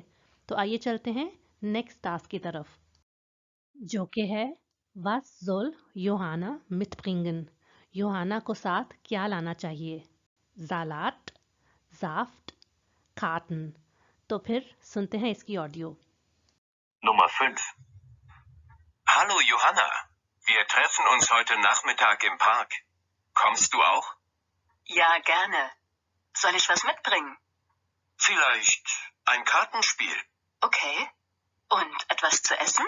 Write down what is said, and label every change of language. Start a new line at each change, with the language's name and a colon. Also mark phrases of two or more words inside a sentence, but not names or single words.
Hindi: तो आइए चलते हैं नेक्स्ट टास्क की तरफ, जो कि है
German: Was soll Johanna mitbringen?
Hindi: योहाना को साथ क्या लाना चाहिए?
German: Salat, Saft, Karten।
Hindi: तो फिर सुनते हैं इसकी ऑडियो।
German: Nummer 5. Hallo Johanna, wir treffen uns heute Nachmittag im Park. Kommst du auch? Ja, gerne. Soll ich was mitbringen? Vielleicht ein Kartenspiel? Okay. Und etwas zu essen?